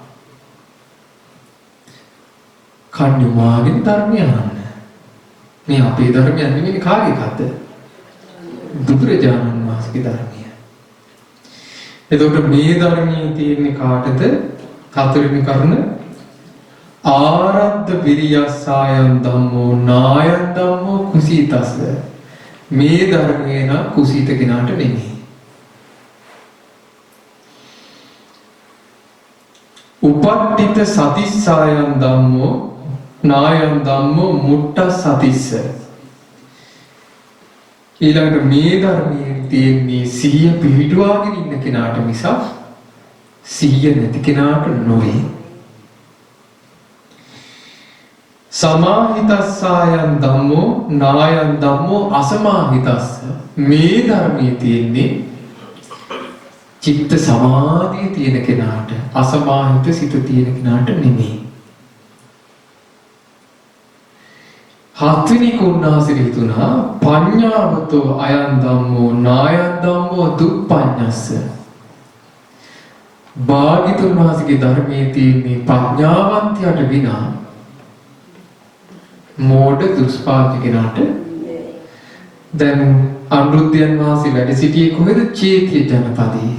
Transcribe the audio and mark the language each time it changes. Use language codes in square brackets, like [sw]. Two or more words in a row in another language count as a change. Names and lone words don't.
[si] කන්‍යමාගෙන් ධර්මය අහන්න. මේ අපේ ධර්මය නෙමෙයි කාගේ එකක්ද? බුදුරජාණන් වහන්සේගේ ධර්මය. එතකොට මේ ධර්මයේ තියෙන්නේ කාටද? හතරවෙනි කරුණ [pi] ආරද්ධ විරියස්සායන් ධම්මෝ නායන් ධම්මෝ කුසීතස්ස. [si] මේ ධර්මයේ නම් කුසීත කෙනාට නෙමෙයි. [pi] උපට්ඨිත සතිස්සායන් ධම්මෝ නායන් ධම්මෝ මුට්ට සතිස්ස. [si] ඊළඟට මේ ධර්මයේ තියෙන්නේ සිහිය පිහිටුවාගෙන ඉන්න කෙනාට මිසක් සිහිය නැති කෙනාට නොවේ. [pi] සමාහිතස්සායන් ධම්මෝ නායන් ධම්මෝ අසමාහිතස්ස. [si] මේ ධර්මයේ තියෙන්නේ චිත්ත සමාධිය තියෙන කෙනාට, අසමාහිත සිත තියෙන කෙනාට නෙමෙයි. හත්වෙනි කුණාසිරි හිතුණා [pi] පඤ්ඤාවතෝ අයං ධම්මෝ නායං ධම්මෝ දුප්පඤ්ඤස්ස. [si] භාග්‍යතුන් වහන්සේගේ ධර්මයේ තියෙන්නේ ප්‍රඥාවන්තයාට විනා මෝඩ දුෂ්පාදක කෙනාට. දැන් අනුරුද්ධයන් වහන්සේ වැඩ සිටියේ කොහෙද? චේතිය ජනපදයේ.